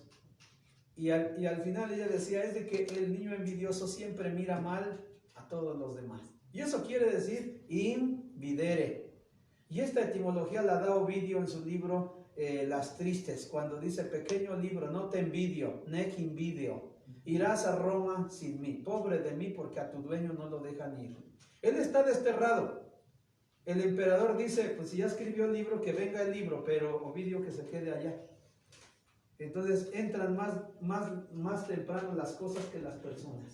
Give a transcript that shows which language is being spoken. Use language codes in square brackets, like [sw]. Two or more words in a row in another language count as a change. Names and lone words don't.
[es] Y al final ella decía, es de que el niño envidioso siempre mira mal a todos los demás. Y eso quiere decir invidere. Y esta etimología la da Ovidio en su libro Las Tristes, cuando dice, pequeño libro, no te envidio, [la] nec invidio. [es] Irás a Roma sin mí, pobre de mí, porque a tu dueño no lo dejan ir. Él está desterrado. El emperador dice, pues si ya escribió el libro, que venga el libro, pero Ovidio que se quede allá. Entonces entran más temprano las cosas que las personas.